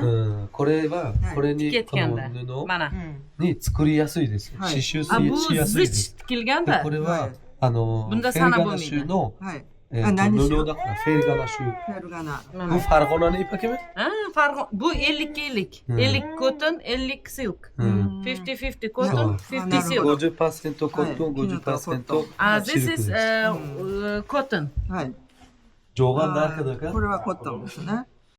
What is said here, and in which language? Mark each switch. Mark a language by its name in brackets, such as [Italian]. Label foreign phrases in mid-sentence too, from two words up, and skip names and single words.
[Japanese] これは、これに、この [Uzbek] Tikayotganda. [Japanese] 布 [Uzbek] Mana. [Japanese] に作りやすいです。はい刺繍 [Uzbek] Bu [Japanese] しやすいで [Uzbek] zich [Japanese] す。で [Uzbek] tikilganda. [Japanese] これは、はいフェルガナ州の、はい。布だから、フェルガナ州。フェルガナ。 [Uzbek] Bu Farg'onani ipakimi? [English] Bu 50-50. 50 cotton, 50 silk. 50-50 cotton, 50 silk. [Japanese] 50% コットン、50% [English] This [Japanese] シルク [English] is [Japanese] です。 [English] cotton. [Japanese] はい。上眼だけだかこれはコットンですね。